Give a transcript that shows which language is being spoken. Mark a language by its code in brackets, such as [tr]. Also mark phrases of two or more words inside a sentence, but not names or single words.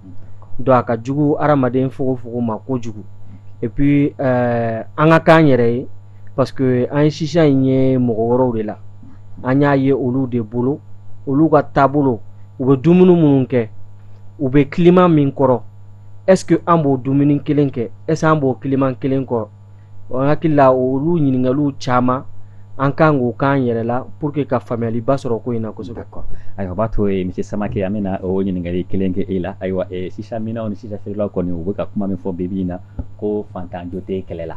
[bm] Donc a ka jugu adamaden fogofogo ma kojugu. [fr] Et puis [bm] an ka k'an yɛrɛ ye [fr] parce que [bm] an ye shisha in ye mɔgɔ wɛrɛw de la an y'a ye olu de bolo olu ka taabolo u bɛ dumuni minnu kɛ u bɛ climat min kɔrɔ [fr] est-ce que [bm] an b'o dumuni kelen kɛ [fr] est-ce que [bm] an b'o climat kelen kɔrɔ. N hakili la olu ɲininkaliw caman an kan k'o k'an yɛrɛ la [fr] pour que [bm] ka faamuyaliba sɔrɔ ko in na kosɛbɛ. [fr] D'accord. [bm] Ayiwa, o b'a to Mr Samake an bɛna o ɲininkali kelen kɛ e la. Ayiwa, sisa minnaw ni sisa feerelaw kɔni u bɛ ka kuma min fɔ bi bi in na ko fantanjo tɛ kɛlɛ la.